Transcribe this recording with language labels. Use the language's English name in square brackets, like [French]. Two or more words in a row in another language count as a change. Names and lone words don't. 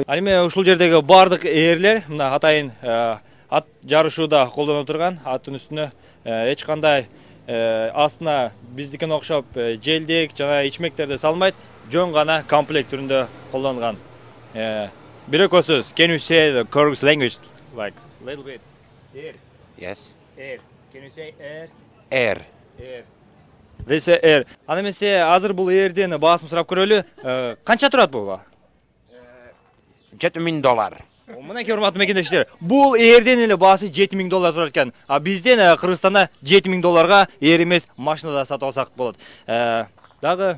[Kyrgyz] Ал эми ушул жердеги бардык ээрлер мына атайын ат жарышууда колдоно турган аттын үстүнө эч кандай астына биздикине окшоп желдик жана ичмектерди салмайт, жөн гана комплект түрүндө колдонулган. Бир экөө сөз. [English] Can you say the Kyrgyz language like a little bit? Air. Yes. Air. Can you say air? Air. Air. This air. [Kyrgyz] Аны эмесе азыр бул airден баасын сурап көрөлү. Канча турат бул баа? $7000. Мынакей урматтуу мекендештер, бул airден эле баасы $7000 турат экен. А бизден Кыргызстанда $7000 air эмес машинада сатып алсак болот. Дагы